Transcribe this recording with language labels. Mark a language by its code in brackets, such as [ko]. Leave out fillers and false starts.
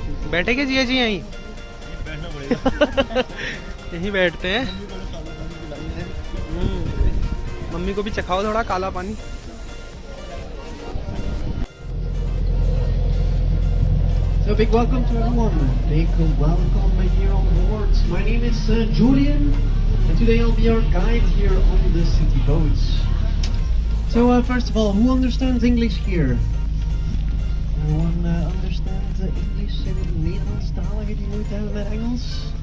[hi] बैठे क्या जिया जी यहीं? बैठना पड़ेगा। यहीं बैठते हैं। मम्मी को भी चखाओ थोड़ा काला पानी। [en] So big welcome to everyone. Big welcome here on board. My name is Julian, and today I'll be your guide here on the city boats. So first of all, who understands English here? Anyone understands English [nl] en Nederlandstalige die moeite hebben met Engels?